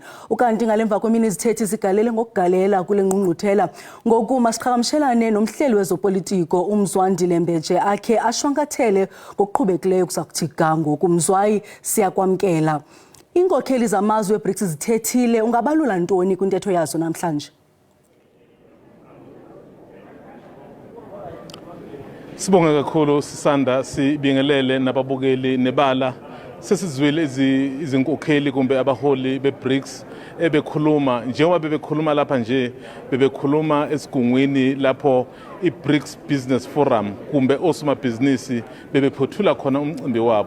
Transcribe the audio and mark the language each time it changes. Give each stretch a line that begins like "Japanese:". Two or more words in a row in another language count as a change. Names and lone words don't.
Xhosa: Ukanti ngalemva kwemini izithethi zigalele ngokugalela kule ngqungquthela. Ngoku masiqhagamshelane nomhleli wezopolitiko uMzwandile Mbeje akhe ashwankathele ngokuqhubekileyo kuzakuthi ga ngoku. Mzwayi, siyakwamkela. Iinkokheli zamazwe e-Brics zithethile, ungabalula ntoni kwintetho yazo namhlanje?
Zulu: Sibonge kakhulu sisanda sibingelele nababukeli nebala. Sesizwile izinkokheli kumbe abaholi be-Brics ebekhuluma njengoba bebekhuluma lapha nje bebekhuluma esigungwini lapho i-Brics Business Forum kumbe osomabhizinisi bebephothula khona umcimbi wabo.